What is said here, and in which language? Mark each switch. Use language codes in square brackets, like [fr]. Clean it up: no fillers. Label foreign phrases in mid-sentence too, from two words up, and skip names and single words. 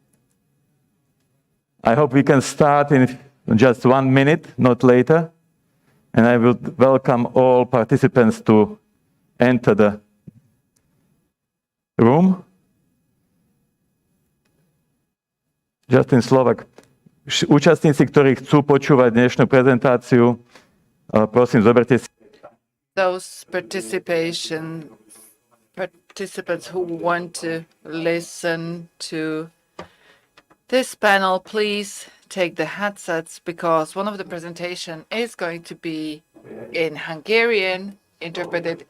[en] I hope we can start in just 1 minute, not later. And I will welcome all participants to enter the room. Just in Slovak. [sk] Účastníci, ktorí chcú počúvať dnešnú prezentáciu, prosím, zoberte si. [en] Those participants who want to listen to this panel, please take the headsets because one of the presentation is going to be in Hungarian, interpreted.